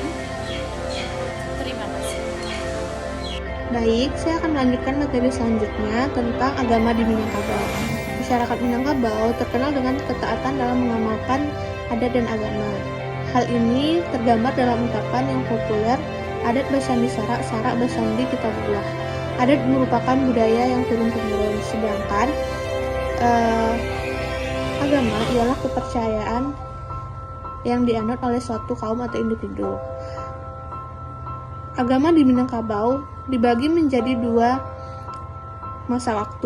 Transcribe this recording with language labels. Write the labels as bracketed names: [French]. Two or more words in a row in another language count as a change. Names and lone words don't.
[Indonesian] Terima kasih. Baik, saya akan melanjutkan materi selanjutnya tentang agama di Minangkabau. Masyarakat Minangkabau terkenal dengan ketaatan dalam mengamalkan adat dan agama. Hal ini tergambar dalam ungkapan yang populer, adat bersandi sarak, sarak bersandi Kitabullah. Adat merupakan budaya yang turun-temurun, sedangkan agama ialah kepercayaan yang dianut oleh suatu kaum atau individu. Agama di Minangkabau dibagi menjadi 2 masa waktu.